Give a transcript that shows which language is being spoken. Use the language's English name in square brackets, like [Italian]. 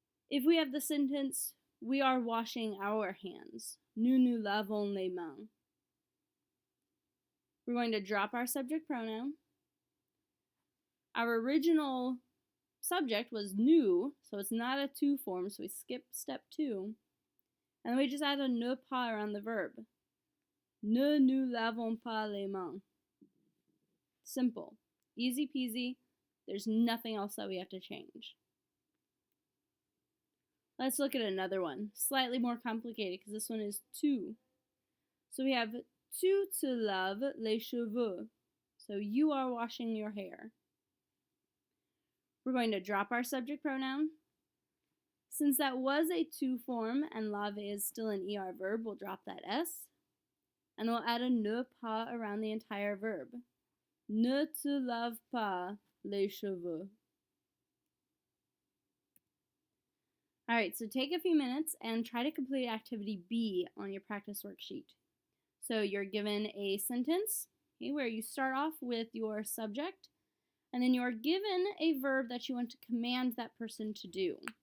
[English] If we have the sentence, we are washing our hands, [French] nous nous lavons les mains, [English] we're going to drop our subject pronoun. Our original subject was nous, so it's not a to form, so we skip step 2. And then we just add a ne pas around the verb. [French] Ne nous lavons pas les mains. [English] Simple. Easy peasy. There's nothing else that we have to change. Let's look at another one. Slightly more complicated because this one is tu. So we have [French] tu te laves les cheveux. [English] So you are washing your hair. We're going to drop our subject pronoun. Since that was a to form and lave is still an ER verb, we'll drop that S. And we'll add a ne pas around the entire verb. [French] Ne te lave pas les cheveux. [English] Alright, so take a few minutes and try to complete activity B on your practice worksheet. So you're given a sentence, okay, where you start off with your subject, and then you're given a verb that you want to command that person to do.